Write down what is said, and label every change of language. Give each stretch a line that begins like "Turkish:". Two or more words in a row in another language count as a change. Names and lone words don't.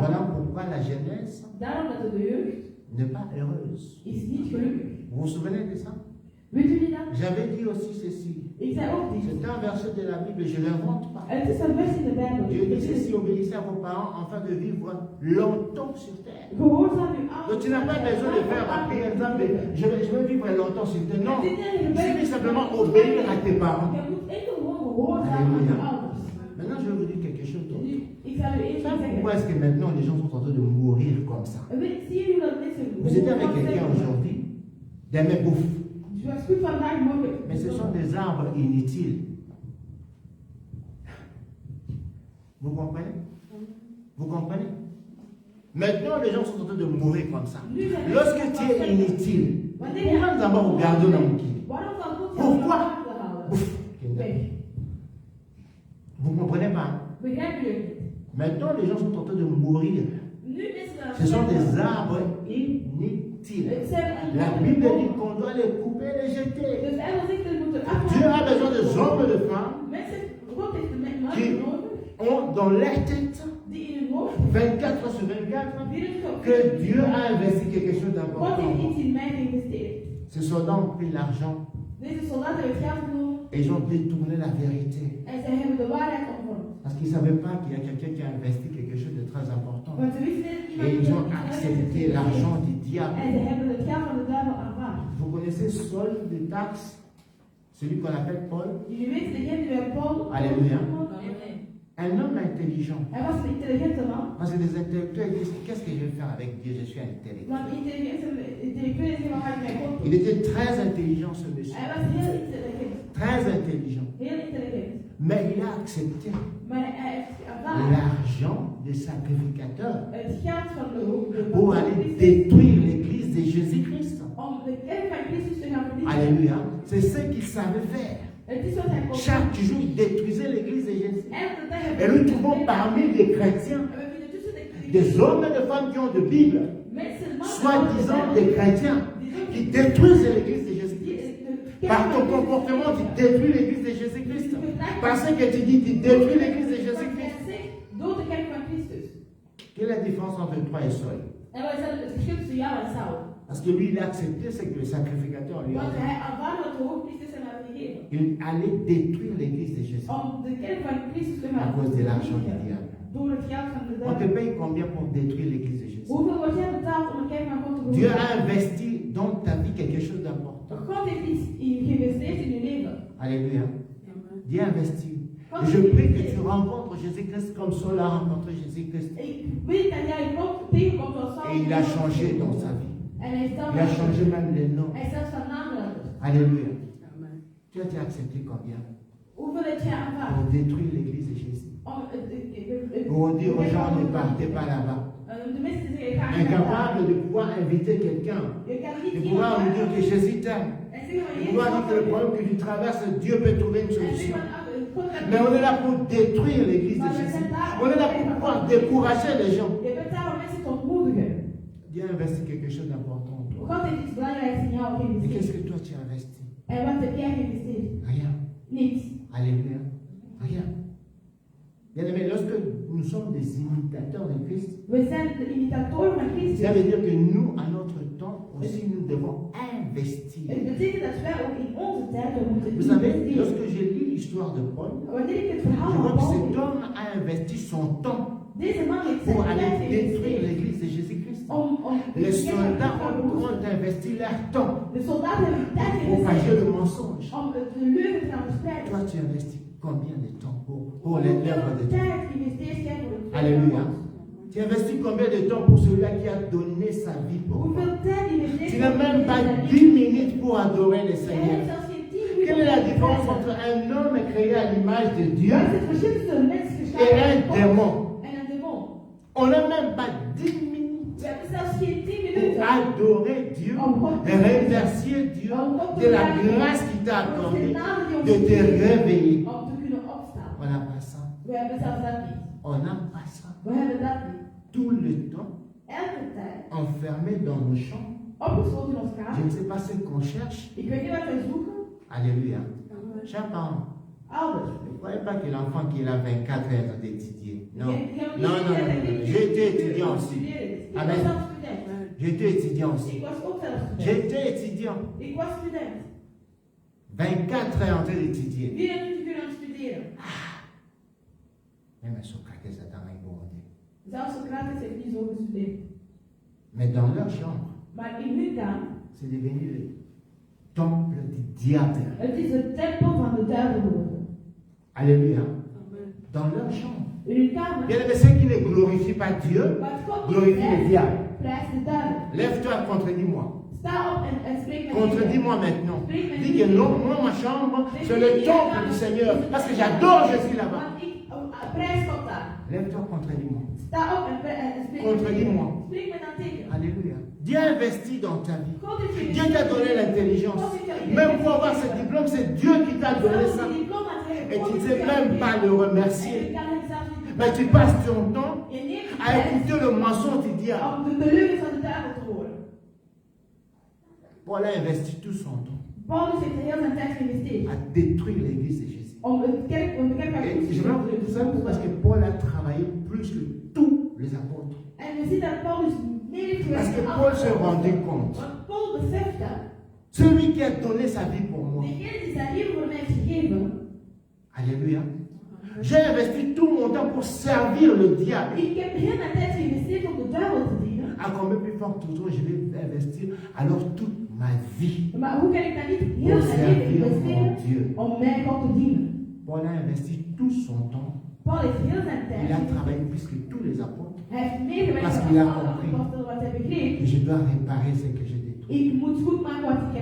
French: voilà pourquoi la jeunesse
Dutch: Daarom dat de jeugd
French: n'est pas heureuse.
Dutch: is niet gelukkig.
French: Vous vous souvenez de ça?
Dutch: Weet jullie dat?
French: J'avais dit aussi ceci.
Dutch: Ik zei ook dit.
French: C'est un verset de la Bible, je ne l'invente pas.
Dutch: Het is een vers in de Bijbel.
French: Dieu dit ceci, obéissez à vos parents afin de vivre longtemps sur terre.
Dutch: Gehoorzaam uw ouders.
French: Donc tu n'as pas besoin de faire par exemple, je vais vivre longtemps sur terre. Non, il suffit simplement obéir à tes parents.
Dutch: Je moet enkel gewoon gehoorzaam aan je ouders.
French: Maintenant, je vais vous dire quelque chose d'autre.
Dutch: Nu, ik zal u één ding
French: Pourquoi
Dutch: zeggen.
French: est-ce que maintenant les gens sont en train de mourir comme ça?
Dutch: Zie je dat mensen...
French: Vous êtes avec quelqu'un aujourd'hui, des mecs bouffes,
Dutch: Je was goed vandaag morgen.
French: mais ce sont des arbres inutiles. Vous comprenez? Vous comprenez? Maintenant, les gens sont en train de mourir comme ça. Lorsque tu es inutile, pourquoi nous avons regardé dans mon kili?
Dutch: Waarom zal God jou
French: Pourquoi?
Dutch: naar buiten halen?
French: Ouf.
Dutch: Weg.
French: Vous ne comprenez pas?
Dutch: Begrijpen jullie het?
French: Maintenant, les gens sont en train de mourir.
Dutch: Nu is er
French: Ce sont des arbres inutiles.
Dutch: Het zijn
French: La Bible dit qu'on doit les couper et les jeter.
Dutch: Dus de Bijbel zegt dat we moeten
French: Dieu a
Dutch: afhalen.
French: besoin de hommes et de femmes
Dutch: Mensen, God heeft de mannen
French: qui
Dutch: nodig
French: ont dans leur tête,
Dutch: die in hun hoofd
French: 24 sur 24,
Dutch: 24 op
French: que Dieu a investi quelque chose
Dutch: God
French: d'important.
Dutch: heeft iets in mij geïnvesteerd.
French: Ces soldats ont pris l'argent
Dutch: Deze soldaten hebben geld genomen
French: et ils ont détourné la vérité.
Dutch: en zij hebben de waarheid omvormd.
French: Parce qu'ils ne savaient pas qu'il y a quelqu'un qui a investi quelque chose de très important.
Dutch: Want ze wisten niet
French: Et
Dutch: iemand
French: ils ont
Dutch: die
French: accepté l'argent du diable.
Dutch: en ze hebben het geld van de duivel aanvaard.
French: Vous connaissez Saul de Taxe, celui qu'on appelle Paul,
Dutch: Jullie weten, degene die wij Paul...
French: Alléluia. Amen. un homme intelligent.
Dutch: Hij was een intelligente man.
French: Parce que les intellectuels disent, qu'est-ce que je vais faire avec Dieu? Je suis intellectuel.
Dutch: Want intellectueel is wat ga ik met God doen.
French: Il était très intelligent, ce monsieur.
Dutch: Hij was heel intelligent.
French: Très intelligent.
Dutch: Heel intelligent.
French: Mais il a accepté
Dutch: Maar hij heeft aanvaard
French: l'argent des sacrificateurs
Dutch: het geld van de
French: pour aller détruire l'église de Jésus-Christ.
Dutch: om de kerk van Christus te gaan vernietigen.
French: Alléluia. C'est ce qu'il savait faire.
Dutch: Het is wat hij kon doen.
French: Chaque jour, il détruisait l'église de Jésus.
Dutch: Elke dag
French: Et
Dutch: hebben
French: nous trouvons parmi les chrétiens
Dutch: we vinden tussen de
French: des hommes et des femmes qui ont de Bible,
Dutch: mensen, mannen,
French: soi-disant des chrétiens, qui détruisent l'église de Jésus-Christ. Par ton comportement, tu détruis l'église de Jésus-Christ. Parce que tu dis, tu détruis l'église de Jésus-Christ.
Dutch: door de kerk van Christus.
French: Quelle est la différence entre toi et Saul?
Dutch: En wat is dan het verschil tussen jou en Saul?
French: Parce que lui, il a accepté ce que le sacrificateur lui a
Dutch: Want
French: dit.
Dutch: hij aanvaarde wat de hoofdpriesters hem hadden gegeven.
French: Il allait détruire l'église de Jésus
Dutch: Om de kerk van Christus te
French: à
Dutch: gaan
French: cause de l'argent du
Dutch: vernietigen.
French: diable.
Dutch: Door het geld van de
French: On te
Dutch: duivel.
French: paye combien pour détruire l'église de Jésus?
Dutch: Hoeveel wordt jij betaald om een kerk van God te
French: Dieu
Dutch: vernietigen?
French: a investi dans ta vie quelque chose d'important.
Dutch: God heeft iets geïnvesteerd in je leven.
French: Alléluia. Amen. Dieu a investi. Et je prie que tu rencontres Jésus-Christ comme Saul a rencontré Jésus-Christ.
Dutch: Ik weet dat jij God tegenkomt als Saul.
French: Et il a changé dans sa vie.
Dutch: En hij is dan
French: Il a changé même les noms.
Dutch: Hij is zelfs van naam veranderd.
French: Alléluia. Amen. Tu as été accepté combien?
Dutch: Hoeveel heb jij aanvaard?
French: Pour détruire l'église de Jésus.
Dutch: Om
French: Pour dire aux gens, ne partez pas là-bas.
Dutch: de mensen te zeggen, ga niet naar daar.
French: Incapable de pouvoir inviter quelqu'un.
Dutch: Je kan niet
French: De pouvoir lui dire que Jésus t'aime.
Dutch: en zeggen van
French: De pouvoir dire que le problème que tu traverses, Dieu peut trouver une
Dutch: en zeggen
French: solution.
Dutch: van God kan
French: Mais on est là pour détruire l'église de Jésus. On est là pour pouvoir décourager les gens.
Dutch: Je bent daar om mensen te ontmoedigen.
French: Dieu a investi quelque chose d'important en toi.
Dutch: God heeft iets belangrijks in jou
French: Et qu'est-ce
Dutch: geïnvesteerd.
French: que toi tu as investi?
Dutch: En wat heb jij geïnvesteerd?
French: Rien.
Dutch: Niets.
French: Alléluia. Rien. Bien aimé, lorsque nous sommes des imitateurs de Christ,
Dutch: We zijn de imitatoren van Christus.
French: ça veut dire que nous, à notre temps, aussi, nous devons investir.
Dutch: Het betekent dat wij ook in onze tijd moeten
French: Vous savez,
Dutch: investeren.
French: lorsque je lis l'histoire de Paul,
Dutch: Wanneer ik het
French: je
Dutch: verhaal
French: vois
Dutch: van
French: que
Dutch: Paul
French: cet
Dutch: lees,
French: homme a investi son temps
Dutch: deze man heeft
French: pour
Dutch: zijn
French: aller
Dutch: tijd
French: détruire
Dutch: geïnvesteerd
French: l'église de Jésus-Christ.
Dutch: om
French: Les soldats ont investi leur temps
Dutch: de soldaten hebben tijd
French: pour propager
Dutch: geïnvesteerd
French: le mensonge.
Dutch: om de leugen te gaan verspreiden.
French: Toi, tu investis combien de temps pour les lèvres de Dieu?
Dutch: Tijd investeert jij voor het
French: Alléluia. Tu Tu investis combien de temps pour celui-là qui a donné sa vie pour toi?
Dutch: Hoeveel tijd investeer
French: Tu
Dutch: je
French: n'as
Dutch: in
French: même pas
Dutch: deze
French: 10 minutes pour adorer le
Dutch: Hij
French: Seigneur.
Dutch: heeft zelfs geen 10 minuten
French: Quelle est la
Dutch: om te
French: différence
Dutch: prijzen.
French: entre un homme créé à l'image de Dieu
Dutch: Wat is het verschil tussen een mens
French: et
Dutch: geschapen
French: un
Dutch: door God
French: démon?
Dutch: en een demon?
French: On n'a même pas 10 minutes
Dutch: We hebben zelfs geen 10
French: pour
Dutch: minuten
French: adorer Dieu et remercier Dieu de la grâce qu'il t'a
Dutch: voor
French: accordée
Dutch: zijn naam die ons
French: de te
Dutch: geeft
French: réveiller.
Dutch: om te kunnen opstaan.
French: On n'a pas ça.
Dutch: We hebben zelfs dat niet.
French: On n'a pas ça.
Dutch: We hebben dat niet.
French: Tout le temps,
Dutch: Elke tijd
French: enfermé dans nos chambres.
Dutch: opgesloten in ons
French: Je
Dutch: kamer.
French: ne sais pas ce qu'on cherche.
Dutch: Ik weet niet wat wij zoeken.
French: Alléluia. Chers parents,
Dutch: Ouders.
French: ne croyez pas que l'enfant qui a 24 heures d'étudier. Non.
Dutch: Ik heb niet
French: Non, non, non,
Dutch: gezegd dat
French: non.
Dutch: ik
French: J'ai été
Dutch: niet
French: étudiant aussi.
Dutch: studeren. Ik
French: Amen.
Dutch: was zelf student.
French: J'étais étudiant aussi.
Dutch: Ik was ook zelf student.
French: J'étais étudiant.
Dutch: Ik was student.
French: 24 heures en train d'étudier.
Dutch: 24 uur aan het studeren.
French: Même Socrates a dans un bon idée.
Dutch: Zelfs Socrates heeft niet zo gestudeerd.
French: Mais dans leur chambre,
Dutch: Maar in hun kamer,
French: c'est devenu le temple du diable.
Dutch: het is de tempel van de duivel geworden.
French: Alléluia. Dans leur chambre.
Dutch: In hun kamer,
French: Bien aimé, ceux qui ne glorifient pas Dieu,
Dutch: wat God
French: glorifient le
Dutch: niet
French: diable.
Dutch: prijst de duivel.
French: Lève-toi, contredis-moi.
Dutch: Sta op en spreek met
French: Contredis-moi maintenant. Dis que non, moi, ma chambre, c'est le temple du Seigneur. Parce que j'adore Jésus là-bas.
Dutch: Want ik prijs God daar.
French: Lève-toi, contredis-moi.
Dutch: Sta op en spreek met
French: Contredis-moi.
Dutch: Spreek me dan tegen.
French: Alléluia. Dieu a investi dans ta vie.
Dutch: God heeft je
French: Dieu t'a donné l'intelligence. Même pour avoir ce diplôme, c'est Dieu qui t'a donné ça. Et tu ne sais même pas le remercier. Mais tu passes ton temps à écouter le mensonge du diable.
Dutch: om de leugens van de duivel te horen.
French: Paul a investi tout son temps
Dutch: Paulus heeft heel zijn tijd geïnvesteerd
French: à détruire l'église de Jésus.
Dutch: om de kerk van
French: Et
Dutch: Christus
French: je vais vous dire tout ça parce que Paul a travaillé plus que tous les apôtres.
Dutch: En we zien dat Paulus meer heeft
French: Parce
Dutch: gewerkt
French: que
Dutch: dan
French: Paul
Dutch: alle
French: se
Dutch: apostelen.
French: rendait compte.
Dutch: Want Paul besefte,
French: Celui qui a donné sa vie pour moi.
Dutch: degene die zijn leven voor mij heeft gegeven,
French: Alléluia. J'ai investi tout mon temps pour servir le diable.
Dutch: ik heb heel mijn tijd geïnvesteerd om de duivel te dienen.
French: À combien plus fort toujours je vais investir alors toute ma vie
Dutch: Maar hoe kan ik dan niet
French: pour
Dutch: heel mijn leven
French: servir mon
Dutch: investeren
French: Dieu.
Dutch: om mijn God te dienen?
French: Paul a investi tout son temps.
Dutch: Paul heeft heel zijn tijd.
French: Il a travaillé plus que tous les apôtres.
Dutch: Hij heeft meer gewerkt
French: Parce
Dutch: dan
French: qu'il a
Dutch: alle
French: compris.
Dutch: apostelen, wat hij begreep.
French: Et je dois réparer ce que j'ai détruit.
Dutch: Ik moet goed maken wat ik heb